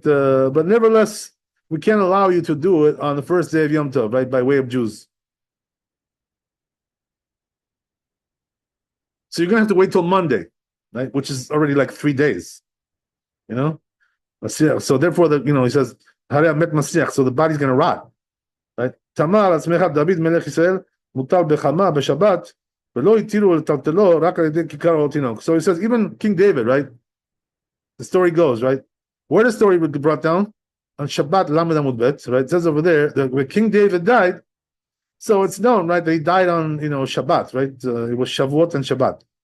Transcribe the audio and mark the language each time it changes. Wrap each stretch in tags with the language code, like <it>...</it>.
<en>But nevertheless, we can't allow you to do it on the first day of Yom Tov, right? By way of Jews. So you're gonna have to wait till Monday, right? Which is already like 3 days. So therefore, he says, so the body's gonna rot. Right?</en> <he>תמר עצמך דוד מלך ישראל מוטל בחמה בשבת ולא התירו לטלטלו רק על ידי כיכר או תינוק.</he> <en>So he says, even King David, right? The story goes, right? Where the story would be brought down? On Shabbat Lamed Amud Bet, right? It says over there that when King David died, so it's known, right, that he died on, Shabbat, right? It was Shavuot and Shabbat.</en>